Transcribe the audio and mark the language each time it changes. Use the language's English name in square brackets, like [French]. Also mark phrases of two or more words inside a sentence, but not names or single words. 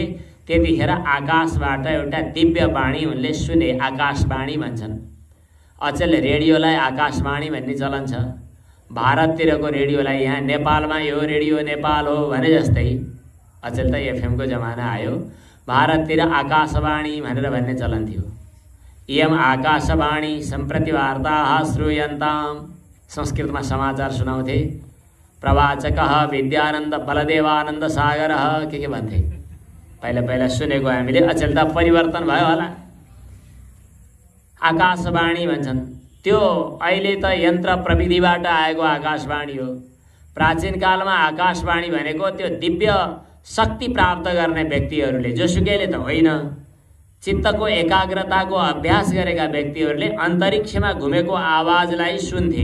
[Nepali] त्यतिखेर आकाशबाट एउटा दिव्य वाणी उनले सुने। आकाशवाणी भन्छन्। अचेल रेडियोलाई आकाशवाणी भन्ने चलन छ। भारततिरको रेडियोलाई यहाँ नेपालमा यो रेडियो नेपाल हो भने जस्तै, अचेल त एफएमको जमाना आयो, भारततिर आकाशवाणी भनेर भन्ने चलन थियो। [Sanskrit] इयम आकाशवाणी सम्प्रति वार्ताः श्रूयन्ताम्। [Nepali] संस्कृतमा समाचार सुनाउँथे। प्रवाचकः विद्यानन्द बलदेवानन्द सागरः के भन्थे। पहिला पहिला सुनेको हामीले, अचेल त परिवर्तन भयो होला। आकाशवाणी भन्छन्। त्यो अहिले त यन्त्र प्रविधिबाट आएको आकाशवाणी हो। प्राचीन कालमा आकाशवाणी भनेको त्यो दिव्य शक्ति प्राप्त गर्ने व्यक्तिहरूले, जोसुकैले त होइन, चित्तको एकाग्रताको अभ्यास गरेका व्यक्तिहरूले अन्तरिक्षमा घुमेको आवाजलाई सुन्थे।